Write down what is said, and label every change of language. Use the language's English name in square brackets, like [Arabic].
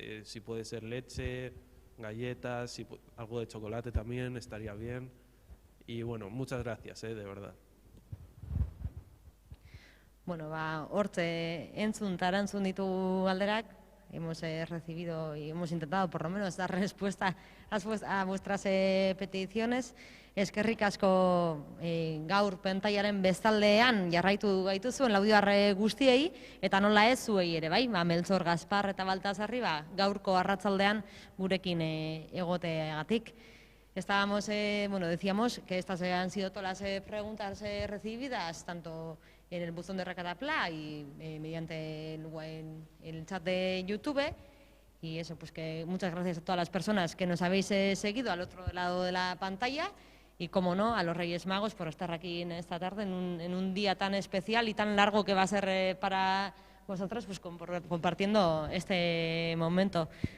[Spanish] Si puede ser leche, galletas, algo de chocolate también, estaría bien. Y bueno, muchas gracias, de verdad. [Basque] Bueno, hortze entzun ditugu galderak. [Spanish] Hemos recibido y hemos intentado por lo menos dar respuesta a vuestras peticiones. [Basque] Eskerrik asko gaur pantaiaren bestaldean jarraitu gaituzuen laudioarre guztiei, eta nola ez zuei ere, bai, Meltzor, Gaspar eta Baltasarri, gaurko arratsaldean gurekin egoteagatik. [Spanish] Decíamos que estas han sido todas las preguntas recibidas, tanto en el buzón de Rakatapla y mediante el chat de YouTube. Y eso, pues que muchas gracias a todas las personas que nos habéis seguido al otro lado de la pantalla y, como no, a los Reyes Magos por estar aquí en esta tarde, en un día tan especial y tan largo que va a ser para vosotros, pues compartiendo este momento.